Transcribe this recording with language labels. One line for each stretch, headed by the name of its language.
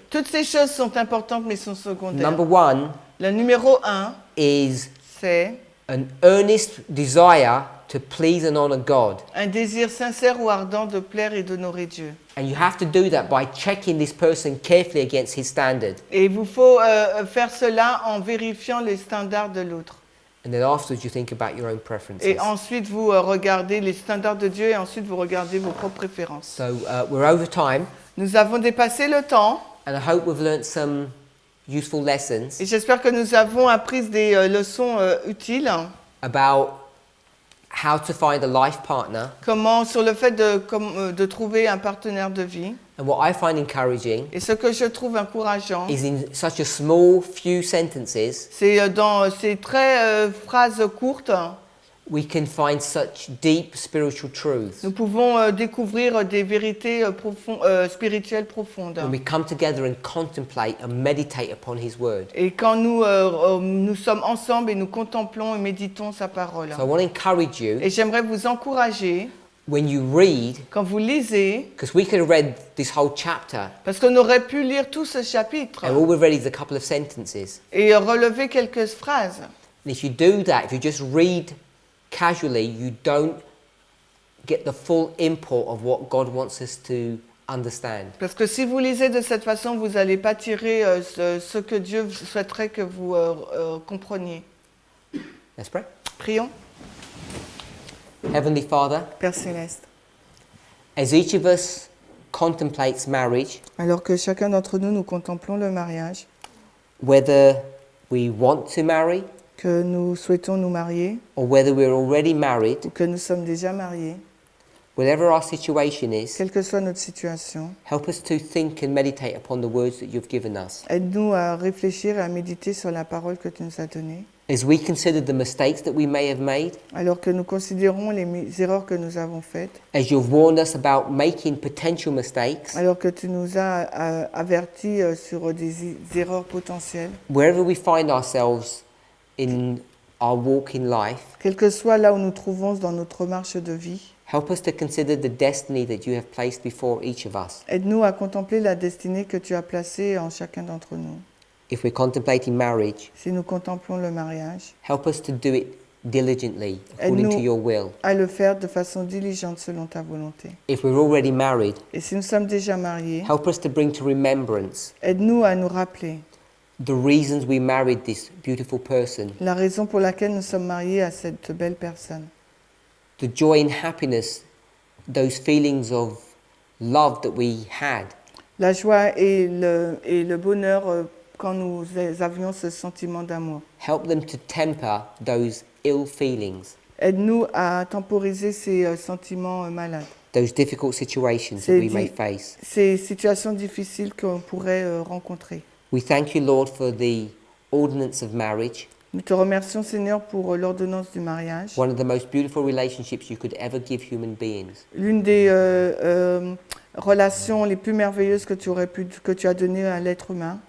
French: Toutes ces choses sont importantes mais sont secondaires.
English: Number one
French: Le numéro 1,
English: is
French: c'est
English: an earnest desire to please and honor God.
French: un désir sincère ou ardent de plaire et d'honorer Dieu.
English: And you have to do that by checking this person carefully against his standard.
French: Et il vous faut faire cela en vérifiant les standards de l'autre.
English: And then afterwards you think about your own preferences.
French: Et ensuite, vous regardez les standards de Dieu et ensuite vous regardez vos propres préférences.
English: So we're over time,
French: Nous avons dépassé le temps
English: and I hope we've learnt some useful lessons
French: et j'espère que nous avons appris des leçons utiles.
English: about how to find a life partner.
French: Sur le fait de trouver un partenaire de vie.
English: And what I find encouraging
French: Et ce que je trouve encourageant,
English: is in such a small few sentences,
French: c'est dans ces phrases courtes,
English: we can find such deep spiritual truths.
French: nous pouvons découvrir des vérités spirituelles profondes.
English: When we come together and contemplate and meditate upon His Word.
French: Et quand nous sommes ensemble et nous contemplons et méditons sa parole.
English: So I want to encourage you,
French: Et j'aimerais vous encourager,
English: when you read,
French: quand vous lisez,
English: because we could have read this whole chapter,
French: parce qu'on aurait pu lire tout ce chapitre
English: and all we've read is a couple of sentences.
French: et relever quelques phrases.
English: And if you do that, if you just read casually, you don't get the full import of what God wants us to understand.
French: Parce que si vous lisez de cette façon, vous n'allez pas tirer ce que Dieu souhaiterait que vous compreniez.
English: Let's pray.
French: Prions.
English: Heavenly Father,
French: Père Céleste,
English: as each of us contemplates marriage,
French: alors que chacun d'entre nous, nous contemplons le mariage,
English: whether we want to marry
French: que nous souhaitons nous marier
English: or whether we're already married,
French: ou que nous sommes déjà mariés,
English: whatever our situation is,
French: quelle que soit notre situation,
English: help us to think and meditate upon the words that you've given us.
French: aide-nous à réfléchir et à méditer sur la parole que tu nous as donnée.
English: As we consider the mistakes that we may have made,
French: Alors que nous considérons les erreurs que nous avons faites,
English: as you've warned us about making potential mistakes,
French: alors que tu nous as avertis sur des erreurs potentielles,
English: wherever we find ourselves in our walk in life,
French: quel que soit là où nous trouvons dans notre marche de vie,
English: help us to consider the destiny that you have placed before each of us.
French: aide-nous à contempler la destinée que tu as placée en chacun d'entre nous.
English: If we're contemplating marriage,
French: Si nous contemplons le mariage,
English: help us to do it diligently, according to your will.
French: à le faire de façon diligente selon ta volonté.
English: If we're already married,
French: Et si nous sommes déjà mariés,
English: help us to bring to remembrance
French: aide-nous à nous rappeler
English: the reasons we married this beautiful person,
French: la raison pour laquelle nous sommes mariés à cette belle personne.
English: the joy and happiness, those feelings of love that we had,
French: La joie et le bonheur quand nous avions ce sentiment d'amour.
English: help them to temper those ill feelings,
French: Aide-nous à temporiser ces sentiments malades,
English: those difficult situations that we may face.
French: ces situations difficiles qu'on pourrait rencontrer.
English: We thank you, Lord, for the ordinance of marriage,
French: Nous te remercions, Seigneur, pour l'ordonnance du mariage,
English: one of the most beautiful relationships you could ever give human beings.
French: l'une des relations les plus merveilleuses que tu as données à l'être humain.